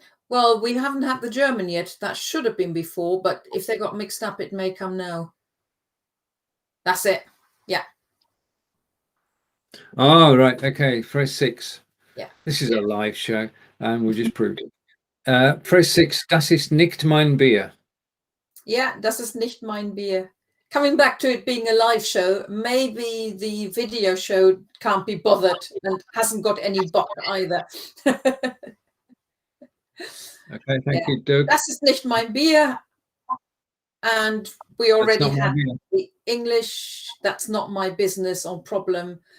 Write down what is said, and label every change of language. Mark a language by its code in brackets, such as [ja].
[en] Well, we haven't had the German yet. That should have been before, but if they got mixed up, it may come now. That's it. Yeah. Oh, right. Okay. Phrase 6. Yeah. This is a live show, and we'll just prove it. [de] Phrase 6. Das ist nicht mein Bier. Yeah, das ist nicht mein Bier. [en] Coming back to it being a live show, maybe the video show can't be bothered and hasn't got any Bock either. Okay, thank you, Doug. [de] Das ist nicht mein Bier. [en] And we already had the English, that's not my business or problem.